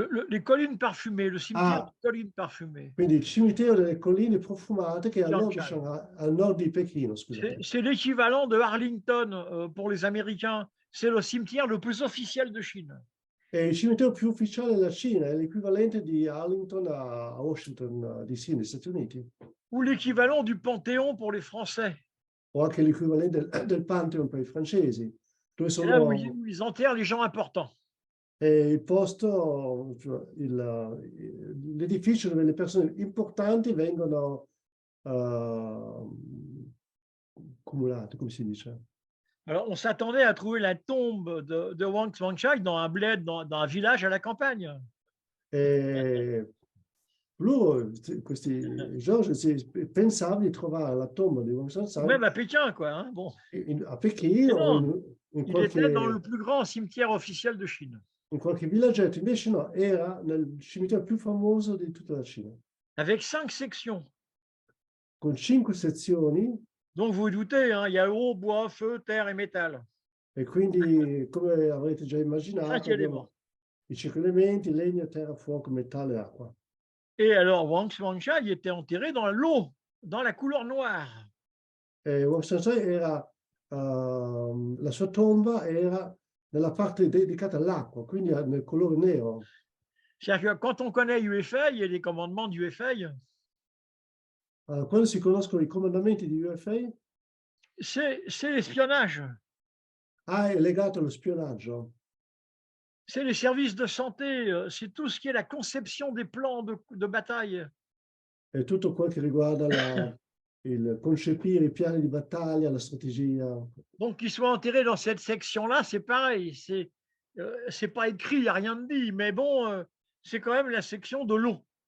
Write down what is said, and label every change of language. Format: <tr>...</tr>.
<fr>Les collines parfumées, le cimetière des collines parfumées.</fr> <it>Quindi il cimitero delle colline profumate che è al nord di Pechino, scusate.</it> <fr>C'est l'équivalent de Arlington pour les Américains. C'est le cimetière le plus officiel de Chine.</fr> <it>È il cimitero più ufficiale della Cina, è l'equivalente di Arlington a Washington DC, negli Stati Uniti.</it> <fr>Ou l'équivalent du Panthéon pour les Français.</fr> <it>O anche l'equivalente del Pantheon per i francesi. Dove sono...</it> <fr>Là où ils enterrent les gens importants.</fr> <it>è il posto, cioè l'edificio dove le persone importanti vengono cumulate, come si dice.</it> <fr>Alors, on s'attendait à trouver la tombe de Wang Zhuangshai dans un bled, dans un village à la campagne.</fr> <it>E loro, questi George, pensavano di trovare la tomba di Wang</it> <fr>Ou</fr> <it>Sansai</it> <fr>même à Pékin, quoi. Hein, bon.</fr> <it>a Pechino o</it> <fr>Non, il était dans le plus grand cimetière officiel de Chine,</fr> <it>in qualche villaggetto, invece no, era nel cimitero più famoso di tutta la Cina,</it> <fr>avec 5 sections.</fr> <it>con 5 sezioni,</it> <fr>Donc, vous vous doutez, hein, il y a eau, bois, feu, terre et métal.</fr> <it>e quindi, come avrete già</it> <fr>5</fr> <it>immaginato,</it> <fr>éléments.</fr> <it>abbiamo i 5 elementi: legno, terra, fuoco, metallo e acqua.</it> <fr>Et alors, Wang Zhuangshai était enterré dans l'eau, dans la couleur noire.</fr> <it>E Wang Sansai era, la sua tomba era nella parte dedicata all'acqua, quindi nel colore nero.</it> <fr>C'est-à-dire que quand on connaît UFA, il y a les commandements d'UFA,</fr> <it>Quando si conoscono i comandamenti di UFA,</it> <fr>c'est l'espionnage,</fr> <it>è legato allo spionaggio,</it> <fr>c'est les services de santé, c'est tout ce qui est la conception des plans de bataille.</fr> <it>è tutto quel che riguarda il concepire i piani di battaglia, la strategia.</it> <fr>Donc, qu'il soit enterré dans cette section-là, c'est pareil. C'est pas écrit, il n'y a rien de dit, mais bon, c'est quand même la section de l'eau.</fr>